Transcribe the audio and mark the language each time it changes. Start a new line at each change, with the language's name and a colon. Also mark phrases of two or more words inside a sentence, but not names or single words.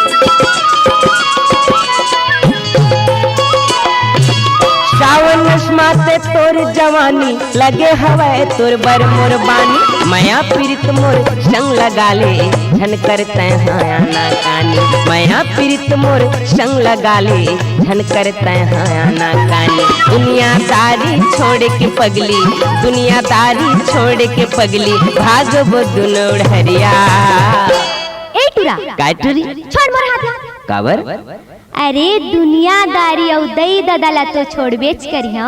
Chhattisgarhi: सावन नशमाते तोर जवानी, लगे हवाए तोर बर मुरबानी। माया पीरित मोर संग लगा ले, झन करते हाया ना कानी। माया पीरित मोर संग लगा ले, झन करते हाया ना कानी। दुनियादारी छोड़ के पगली, दुनियादारी छोड़ के पगली, भागबो दुनो ढरिया। ए टूरा काय टूरी छोड़ मोर हाथ। काबर अरे दुनियादारी औ दई ददाला तो छोड़ बेच करियो।